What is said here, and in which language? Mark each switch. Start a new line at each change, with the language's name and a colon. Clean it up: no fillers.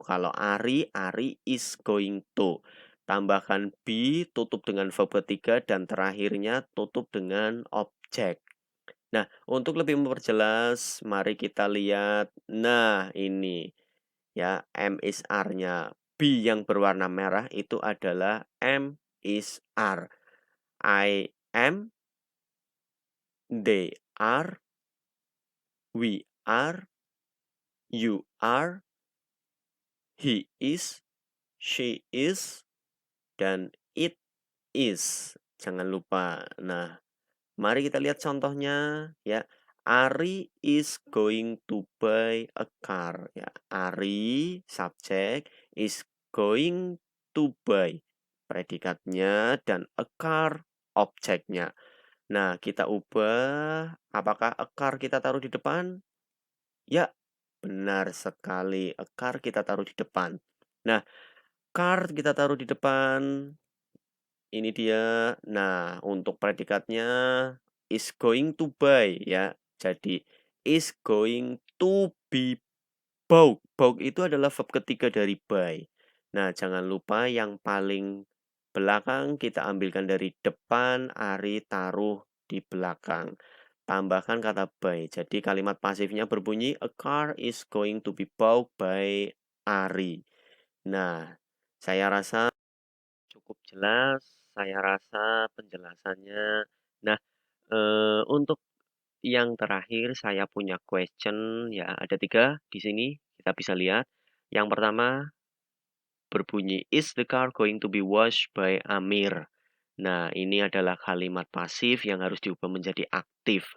Indonesian: Kalau Ari is going to. Tambahkan be, tutup dengan verb ketiga, dan terakhirnya tutup dengan objek. Nah, untuk lebih memperjelas, mari kita lihat. Nah, ini ya, am, is, are-nya. Be yang berwarna merah itu adalah am, is, are.
English: I am, they are, we are, you are, he is, she is, dan it is.
Indonesian: Jangan lupa.
English: Nah,
Indonesian: Mari kita lihat contohnya ya.
English: Ari is going to buy a car ya.
Indonesian: Ari subjek
English: is going to buy
Indonesian: predikatnya dan a car objeknya. Nah, kita ubah apakah a car kita taruh di depan? Ya, benar sekali. A car kita taruh di depan. Nah, car kita taruh di depan. Ini dia. Nah, untuk predikatnya
English: is going to buy
Indonesian: ya.
English: Jadi is going to be bought.
Indonesian: Bought itu adalah verb ketiga dari buy. Nah, jangan lupa yang paling belakang kita ambilkan dari depan, Ari taruh di belakang. Tambahkan kata by. Jadi kalimat pasifnya berbunyi
English: a car is going to be bought by Ari.
Indonesian: Nah, saya rasa cukup jelas. Saya rasa penjelasannya. Nah, untuk yang terakhir saya punya question ya ada 3 di sini kita bisa lihat. Yang pertama berbunyi
English: is the car going to be washed by Amir?
Indonesian: Nah, ini adalah kalimat pasif yang harus diubah menjadi aktif.